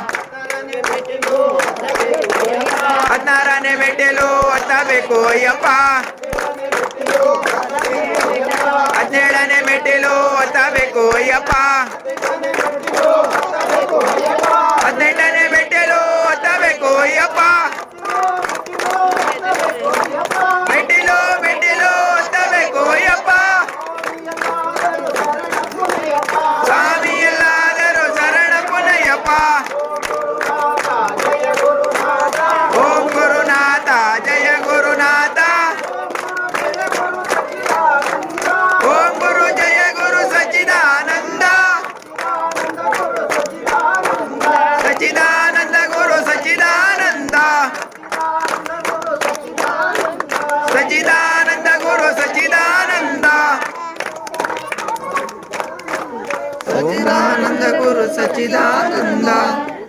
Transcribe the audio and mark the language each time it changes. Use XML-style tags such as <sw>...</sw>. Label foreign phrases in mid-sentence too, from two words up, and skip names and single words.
<kn>ಹದಿನಾರನೇ ಮೆಟ್ಟಿಲು ಹತ್ತಬೇಕು ಅಯ್ಯಪ್ಪ ಹದಿನೇಳನೇ ಮೆಟ್ಟಿಲು ಹತ್ತಬೇಕು ಅಯ್ಯಪ್ಪ ಹದಿನೆಂಟನೇ ಮೆಟ್ಟಿಲು ಹತ್ತಬೇಕು ಅಯ್ಯಪ್ಪ ಮೆಟ್ಟಿಲು ಮೆಟ್ಟಿಲು ಹತ್ತಬೇಕು ಅಯ್ಯಪ್ಪ ಸ್ವಾಮಿ ಎಲ್ಲಾದರೂ ಶರಣ ಪುಣ್ಣಯ್ಯಪ್ಪ</kn> <sa>ಓಂ ಗುರುನಾಥ ಜಯ ಗುರುನಾಥ ಓಂ ಗುರು ಜಯ ಗುರು ಸಚ್ಚಿದಾನಂದ ಸಚ್ಚಿದಾನಂದ ಗುರು ಸಚ್ಚಿದಾನಂದ ಸಚ್ಚಿದಾನಂದ ಗುರು ಸಚ್ಚಿದಾನಂದ ಸಚ್ಚಿದಾನಂದ ಗುರು ಸಚ್ಚಿದಾನಂದ</sa>